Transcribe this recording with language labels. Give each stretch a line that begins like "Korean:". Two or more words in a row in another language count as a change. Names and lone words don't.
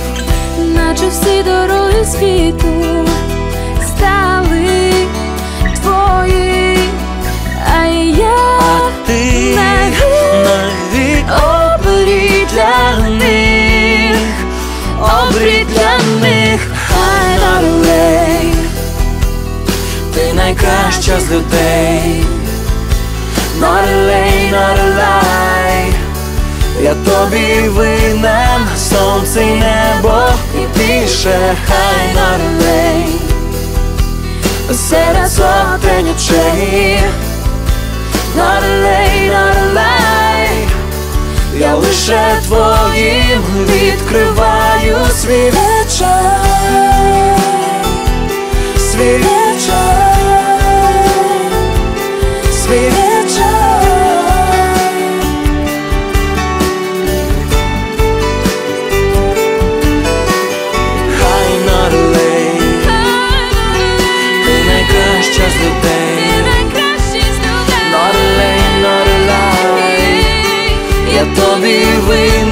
Ukrainian: Наче всі дороги світу стали твої, а ти навік обрій для них, обрій для них.
English: I'm not a late,
Ukrainian: ти найкраща з людей.
English: not a late, not a lie,
Ukrainian: Я тобі винен, сонце й небо і більше.
English: I'm not a late,
Ukrainian: серед сотень очей.
English: Not a late, not a lie,
Ukrainian: Я лише твоїм відкриваю свій вечір, свій вечір, свій вечір.
English: I'm not a late,
Ukrainian: ти найкраща з людей.
English: Not a late, not a lie,
Ukrainian: я тобі винен.